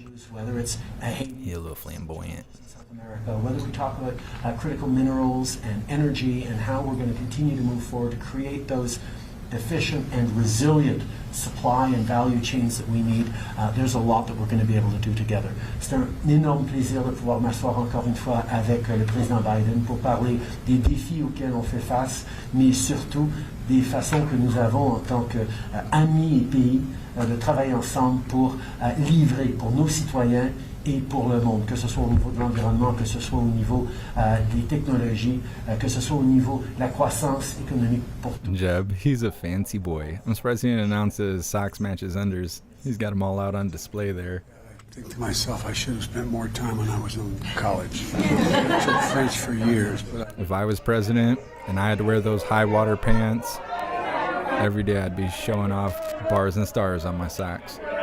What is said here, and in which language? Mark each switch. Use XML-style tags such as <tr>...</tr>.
<en>whether it's He's a little flamboyant. South America, whether we talk about critical minerals and energy and how we're going to continue to move forward to create those efficient and resilient supply and value chains that we need, there's a lot that we're going to be able to do together.</en> <fr>C'est un énorme plaisir de pouvoir m'asseoir encore une fois avec le président Biden pour parler des défis auxquels on fait face, mais surtout des façons que nous avons en tant qu'amis et pays de travailler ensemble pour livrer pour nos citoyens et pour le monde, que ce soit au niveau de l'environnement, que ce soit au niveau des technologies, que ce soit au niveau de la croissance économique pour tous.</fr> <en>Jeb, he's a fancy boy. I'm surprised he didn't announce his socks match his unders. He's got them all out on display there. I think to myself, I should have spent more time when I was in college. I took French for years, but If I was president and I had to wear those high water pants, every day I'd be showing off bars and stars on my socks.</en>